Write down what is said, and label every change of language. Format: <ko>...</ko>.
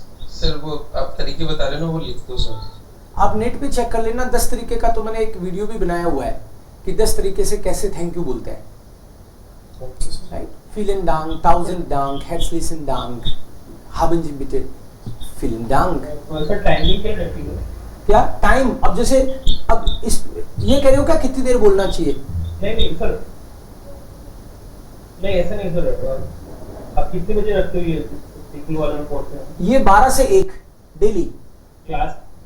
<hi>Sir वो आप तरीके बता रहे हो ना, वो लिख दो सर। आप नेट पे चेक कर लेना 10 तरीके का, तो मैंने एक वीडियो भी बनाया हुआ है कि 10 तरीके से कैसे थैंक यू बोलते हैं।</hi> <de>राइट, vielen Dank, 1000 Dank, herzlichen Dank, haben Sie bitte, vielen Dank।</de> <hi>Sir timing क्या रखिएगा? क्या टाइम? अब जैसे अब इस ये कह रहे हो क्या कितनी देर बोलना चाहिए? नहीं सर, नहीं ऐसा नहीं सर। आप कितने बजे रखते हो ये वाला रिपोर्ट? ये 12 से 1 डेली क्लास,</hi>